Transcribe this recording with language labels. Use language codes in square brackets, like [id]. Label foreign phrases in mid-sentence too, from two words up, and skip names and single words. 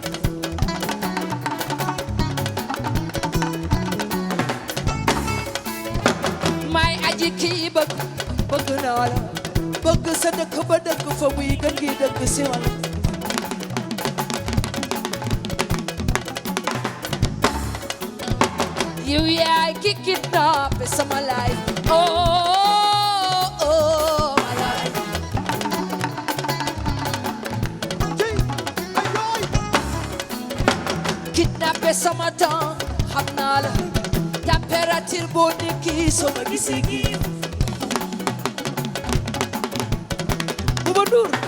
[wo] may aji kii bëgg naa la bëgg sa dëkk ba dëkk fa muy gën gi dëkk si man yow yaay ki kidnappé sama life [en] oh my life [wo] kidnappé sama temps xam naa la température boo nekki sama gisi gi Bouba Ndour